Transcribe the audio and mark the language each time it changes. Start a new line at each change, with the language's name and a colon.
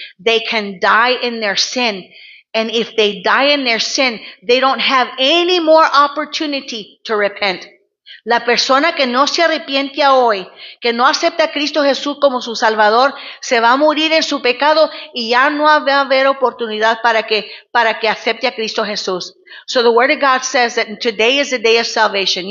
English: They can die in their sin. And if they die in their sin, they don't have any more opportunity to repent.
Spanish: La persona que no se arrepiente hoy, que no acepta a Cristo Jesús como su Salvador, se va a morir en su pecado y ya no va a haber oportunidad para que acepte a Cristo Jesús.
English: So the Word of God says that today is the day of salvation.